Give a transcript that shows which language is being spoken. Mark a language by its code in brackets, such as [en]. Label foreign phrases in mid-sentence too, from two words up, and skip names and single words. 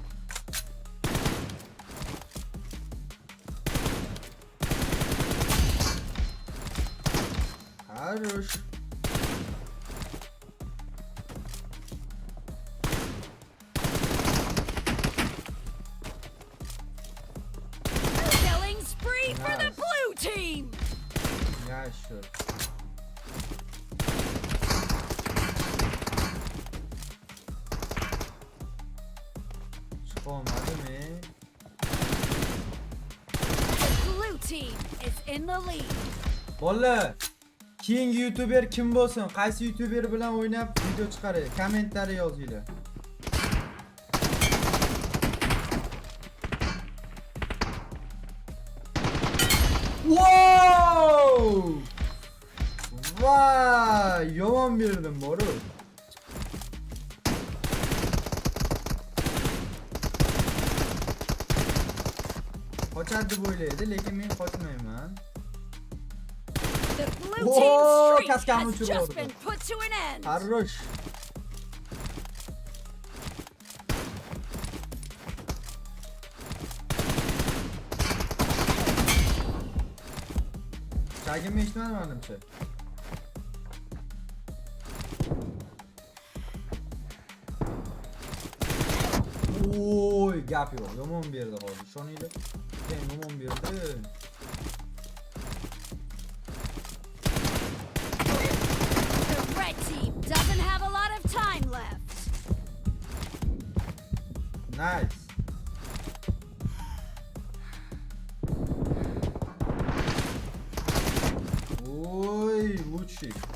[ru] Хорош. [en] Killing spree for the Nice. blue team. [uz] Yaxshi. Chiqolmadimi? [en] The blue team is in the lead. [uz] Bolalar, keyingi youtuber kim bo'lsin? Qaysi youtuber bilan o'ynab video chiqaray? Kommentariy yozinglar. [en] Wow! [uz] Vay, yomon berdim, boru. Qochadi deb o'ylaydi, lekin men qochmayman. [en] The blue Whoa, team's streak [uz] kaskami [en] has [uz] uçurib [en] just [uz] oldu. [en] been put to an end. [ru] Хорош. [uz] Chagimni eshitmadim menimcha. Oy, gap yo'q. Yomon berdi hozir. Ishoninglar. Sen yomon berdi. [en] The red team doesn't have a lot of time left. Nice. [ru] Ой, лучший.